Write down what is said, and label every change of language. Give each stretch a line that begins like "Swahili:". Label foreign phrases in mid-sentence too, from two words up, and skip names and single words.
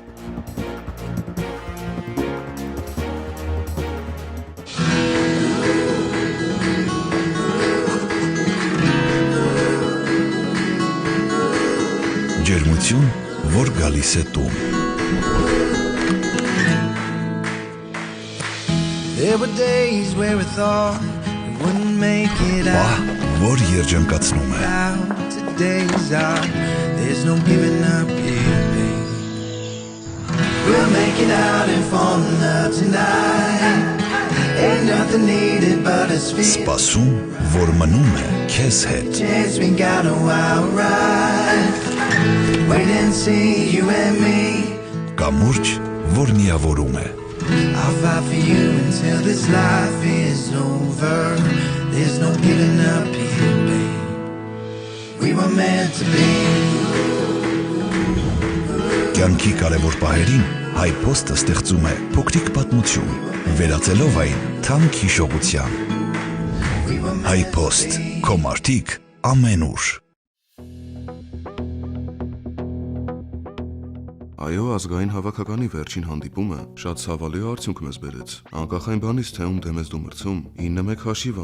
Armenian: Ջերմություն, որ գալիս է տուն։ Պահ, որ երջանկացնում է։ Սպասում, որ մնում է քեզ հետ։
English: Wait and see you and me.
Armenian: Կամուրջ, որ միավորում է։
English: I'll fight for you until this life is over. There's no giving up here, babe. We were meant to be.
Armenian: Կյանքի կարևոր պահերին հայ փոստը ստեղծում է փոքրիկ պատմություն, վերածելով այն թանկ հիշողության։ Հայ փոստ, քո մարդիկ ամենուր։ Այո, ազգային հավաքականի վերջին հանդիպումը շատ ցավալի արդյունք մեզ բերեց։ Անկախ այն բանից, թե ում դեմ ես դու մրցում, 9-1 հաշիվը